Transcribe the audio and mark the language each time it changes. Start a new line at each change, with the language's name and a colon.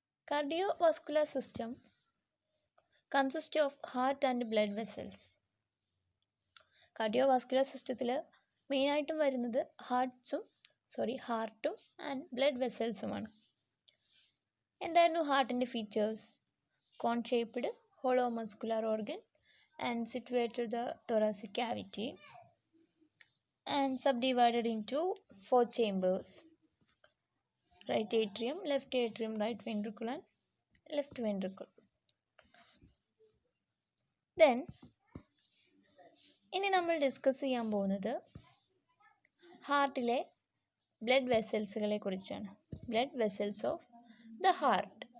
English: Cardiovascular system consist of heart and blood vessels.
Malayalam: Cardio vascular സിസ്റ്റത്തിൽ മെയിനായിട്ടും വരുന്നത് ഹാർട്ടും and blood വെസൽസുമാണ്. എന്തായിരുന്നു ഹാർട്ടിൻ്റെ features?
English: Cone shaped hollow muscular organ and situated the thoracic cavity and subdivided into 4 chambers: right atrium, right ventricle and left ventricle.
Malayalam: Then ഇനി നമ്മൾ discuss ചെയ്യാൻ പോകുന്നത് ഹാർട്ടിലെ blood വെസൽസുകളെ കുറിച്ചാണ്.
English: Blood vessels of the heart.